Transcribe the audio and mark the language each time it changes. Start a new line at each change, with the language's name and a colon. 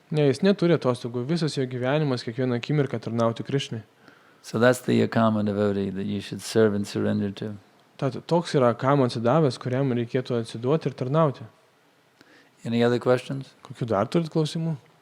Lithuanian: Ne, jis neturi atostogų, visas jo gyvenimas kiekvieną akimirką tarnauti Krishnai.
English: So that's the common devotee that you should serve and surrender to.
Lithuanian: Tad toks yra kam atsidavęs, kuriam reikėtų atsiduoti ir tarnauti.
English: Any other questions?
Lithuanian: Kokių dar turit klausimų?